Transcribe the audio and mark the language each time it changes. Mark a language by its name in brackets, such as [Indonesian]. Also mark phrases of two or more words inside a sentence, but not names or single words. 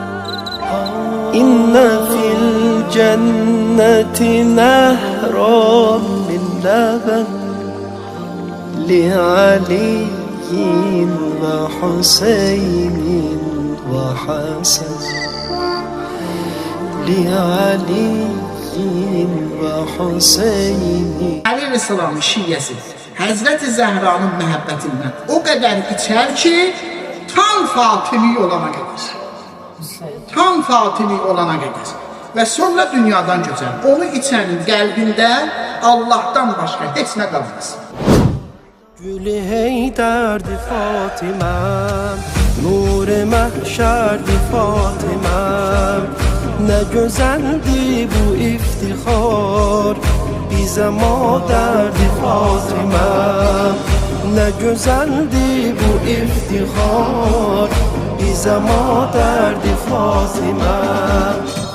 [Arabic] إن في الجنة نهرا من لبن لعلي وحسين وحسن لعلي وحسين. [Azerbaijani] Ali Aleyhisselamın şiyyəsi Həzrəti Zəhranın məhəbbətindən o qədər içər ki, tam Fatimi olana qədər. Tam Fatimi olana qədər. Və sonra dünyadan göçər. Onu içənin qəlbində Allah'tan başqa heç nə qalmaz. [Turkish] Gül-i Heyder'di Fatimem, nur mahşerdi Fatimem. Ne güzeldi bu iftihar, bize maderdi Fatimem. Ne güzeldi bu iftihar, bize maderdi Fatimem.